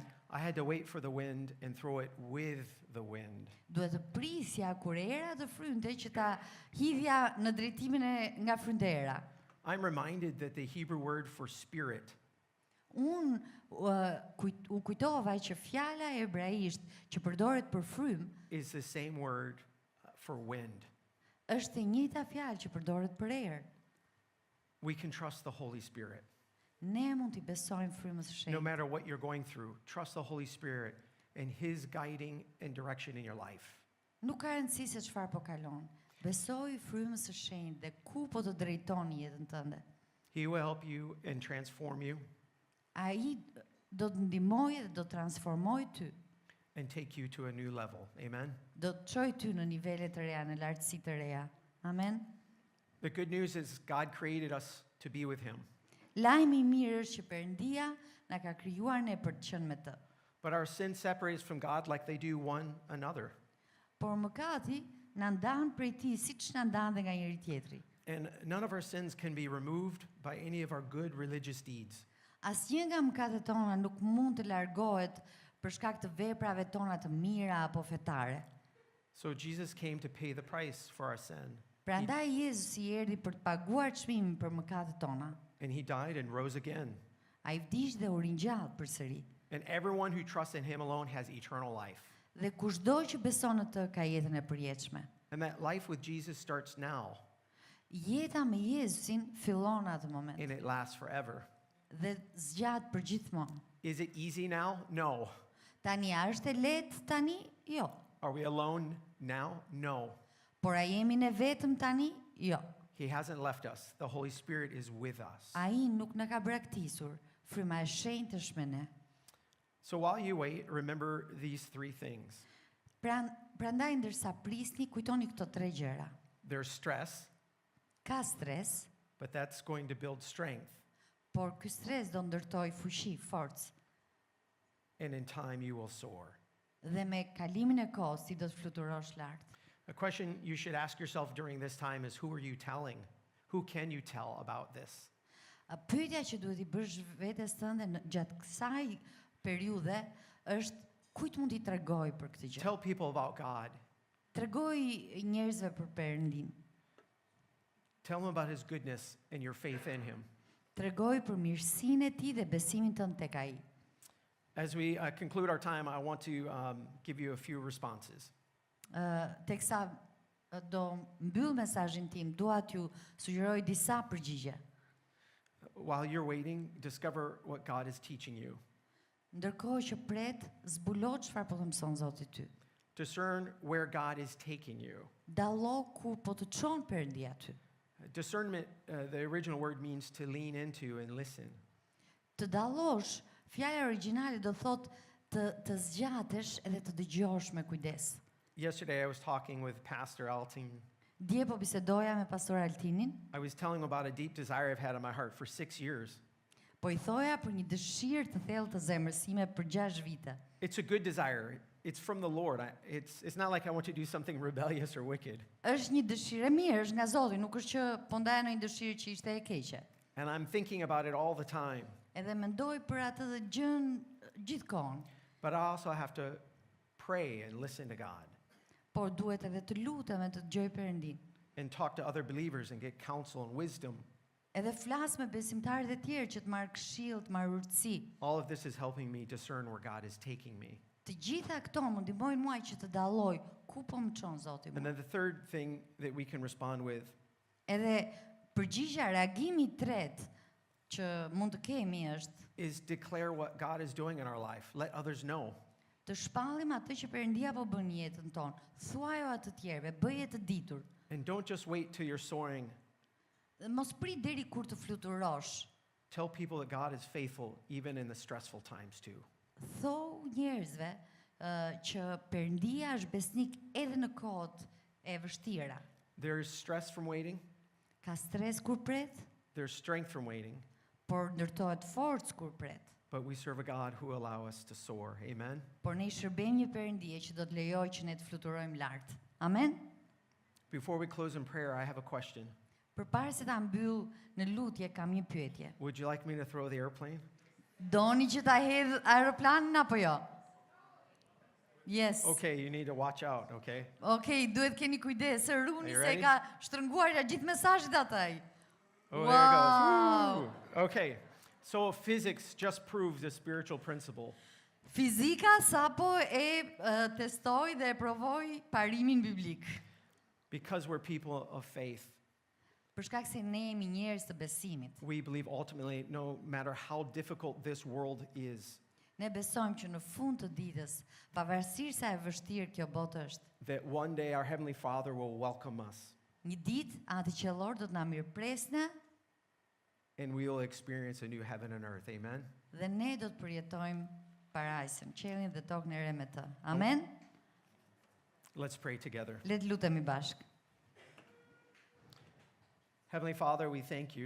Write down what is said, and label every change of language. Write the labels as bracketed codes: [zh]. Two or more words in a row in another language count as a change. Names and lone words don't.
[en] I had to wait for the wind and throw it with the wind. [sq] Duhet të prisja kur era të frynte që ta hidhja në drejtimin nga fryndera. [en] I'm reminded that the Hebrew word for spirit [sq] Unë u kujtova që fjala e hebraisht që përdoret për frym [en] is the same word for wind. [sq] është e njëjta fjalë që përdoret për erë. [en] We can trust the Holy Spirit. [sq] Ne mund t'i besojmë frymës së [en] No [sq] shenjtë. [en] matter what you're going through, trust the Holy Spirit and His guiding and direction in your life. [sq] Nuk ka rëndësi se çfarë po kalon. Besoj frymës së shenjtë dhe ku po të drejton jetën tënde. [en] He will help you and transform you [sq] Ai do të ndihmojë dhe do të transformojë ty. [en] and take you to a new level. Amen. [sq] Do të çojë ty në nivele të reja, në lartësi të reja. Amen. [en] The good news is God created us to be with Him, [sq] Lajmi I mirë është që Perëndia na ka krijuar ne për të qenë me të. [en] but our sin separates from God like they do one another. [sq] Por mëkati na ndan prej tij siç na ndan dhe nga njëri tjetri. [en] And none of our sins can be removed by any of our good religious deeds. [sq] Asnjë nga mëkatet tona nuk mund të largohet për shkak të veprave tona të mira apo fetare. [en] So Jesus came to pay the price for our sin. [sq] Prandaj Jezusi erdhi për të paguar çmimin për mëkatet tona. [en] And He died and rose again. [sq] Ai vdiq dhe u ringjall përsëri. [en] And everyone who trusts in Him alone has eternal life. [sq] Dhe kushdo që beson në të ka jetën e përjetshme. [en] And that life with Jesus starts now [sq] Jeta me Jezusin fillon në atë moment [en] and it lasts forever. [sq] dhe zgjat për gjithmonë. [en] Is it easy now? No. [sq] Tani a është e lehtë tani? Jo. [en] Are we alone now? No. [sq] Por a jemi ne vetëm tani? Jo. [en] He hasn't left us. The Holy Spirit is with us. [sq] Ai nuk na ka braktisur. Fryma e shenjtë është me ne. [en] So while you wait, remember these three things. [sq] Prandaj ndërsa prisni, kujtoni këto tre gjëra. [en] There's stress, [sq] Ka stres, [en] but that's going to build strength. [sq] por ky stres do ndërtoj fuqi, forcë. [en] And in time, you will soar. [sq] Dhe me kalimin e kohës ti do të fluturosh lart. [en] A question you should ask yourself during this time is, who are you telling? Who can you tell about this? [sq] Pyetja që duhet I bësh vetes tënde gjatë kësaj periudhe është kujt mund t'i tregoj për këtë gjë. [en] Tell people about God. [sq] Tregoj njerëzve për Perëndin. [en] Tell them about His goodness and your faith in Him. [sq] Tregoj për mirësinë e tij dhe besimin tënd tek ai. [en] As we conclude our time, I want to give you a few responses. [sq] Teksa do mbyll mesazhin tim, dua t'ju sugjeroj disa përgjigje. [en] While you're waiting, discover what God is teaching you. [sq] Ndërkohë që pret, zbulo çfarë po të mëson Zoti ty. [en] Discern where God is taking you. [sq] Dallo ku po të çon Perëndia ty. [en] Discernment, the original word means to lean into and listen. [sq] Të dallosh, fjala origjinale do thot të zgjatesh edhe të dëgjosh me kujdes. [en] Yesterday, I was talking with Pastor Altin. [sq] Dje po bisedoja me pastor Altinin, [en] I was telling him about a deep desire I've had in my heart for 6 years. [sq] po I thoja për një dëshirë të thellë të zemrës sime për 6 vite. [en] It's a good desire. It's from the Lord. It's not like I want to do something rebellious or wicked. [sq] Është një dëshirë e mirë, është nga Zoti, nuk është që po ndaja në një dëshirë që ishte e keqe. [en] And I'm thinking about it all the time. [sq] Edhe mendoj për atë dhe gjën gjithkohon, [en] But I also have to pray and listen to God [sq] por duhet edhe të lutem e të dëgjoj Perëndin. [en] and talk to other believers and get counsel and wisdom. [sq] Edhe flas me besimtarët e tjerë që të marr këshill, të marr urtësi. [en] All of this is helping me discern where God is taking me. [sq] Të gjitha këto më ndihmojnë mua që të dalloj ku po më çon Zoti [en] And [sq] mua. [en] then the third thing that we can respond with [sq] Edhe përgjigja, reagimi I tretë që mund të kemi është [en] is declare what God is doing in our life. Let others know. [sq] të shpallim atë që Perëndia po bën në jetën tonë. Thuajo atë të tjerëve, bëje të ditur. [en] And don't just wait till you're soaring. [sq] Dhe mos prit deri kur të fluturosh. [en] Tell people that God is faithful even in the stressful times too. [sq] Thou njerëzve që Perëndia është besnik edhe në kohët e vështira. [en] There's stress from waiting. [sq] Ka stres kur pret, [en] There's strength from waiting, [sq] por ndërtohet forcë kur pret. [en] but we serve a God who allows us to soar. Amen. [sq] Por ne i shërbejmë një Perëndije që do të lejojë që ne të fluturojmë lart. Amen. [en] Before we close in prayer, I have a question. [sq] Përpara se ta mbyll në lutje kam një pyetje. [en] Would you like me to throw the airplane? [sq] Doni që ta hedh aeroplanin apo jo? [en] Yes. Okay, you need to watch out, okay? [sq] Okej, duhet keni kujdes, se Runi [en] Are you [sq] se [en] ready? [sq] ka shtrënguar ja gjithë mesazhet ataj. [en] Oh, Wow. there it goes. Woo! Okay, so physics just proves a spiritual principle. [sq] Fizika sapo testoi dhe e provoi parimin biblik. [en] Because we're people of faith, [sq] Për shkak se ne jemi njerëz të besimit. [en] we believe ultimately, no matter how difficult this world is, [sq] Ne besojmë që në fund të ditës, pavarësisht sa e vështirë kjo botë është, [en] that one day our Heavenly Father will welcome us [sq] një ditë Ati qellor do të na mirëpresnë [en] and we will experience a new heaven and earth. Amen? [sq] dhe ne do të përjetojmë parajsën, qiellin dhe tokën e re me të. Amen. [en] Let's pray together. [sq] Le të lutemi bashkë. [en] Heavenly Father, we thank you